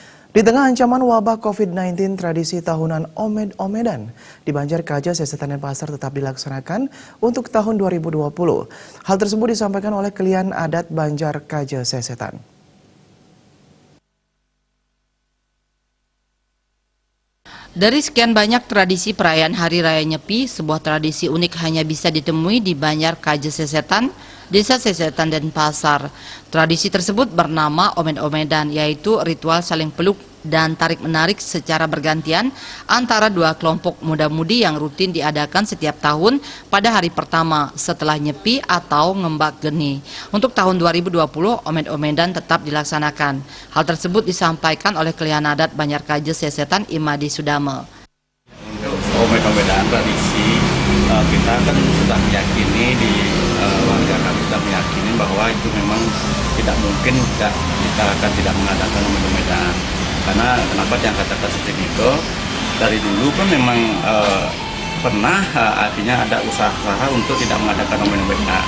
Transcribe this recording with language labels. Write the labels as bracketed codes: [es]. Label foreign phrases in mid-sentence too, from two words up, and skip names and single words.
[id] Di tengah ancaman wabah COVID-19, tradisi tahunan Omed-Omedan di Banjar Kaja, Sesetan Denpasar tetap dilaksanakan untuk tahun 2020. Hal tersebut disampaikan oleh Kelian Adat Banjar Kaja, Sesetan. Dari sekian banyak tradisi perayaan Hari Raya Nyepi, sebuah tradisi unik hanya bisa ditemui di Banjar Kaja Sesetan, Desa Sesetan Denpasar. Tradisi tersebut bernama Omed-Omedan, yaitu ritual saling peluk dan tarik-menarik secara bergantian antara dua kelompok muda-mudi yang rutin diadakan setiap tahun pada hari pertama setelah Nyepi atau Ngembak Geni. Untuk tahun 2020, Omed-Omedan tetap dilaksanakan. Hal tersebut disampaikan oleh Kelian Adat Banjar Kaja Sesetan Imadi Sudame. Untuk Omed-Omedan tradisi, kita kan sudah meyakini di warga kami sudah meyakini bahwa itu memang tidak mungkin kita akan tidak mengadakan Omed-Omedan. Karena kenapa yang katakan seperti itu, dari dulu kan memang pernah artinya ada usaha untuk tidak mengadakan Omed-Omedan.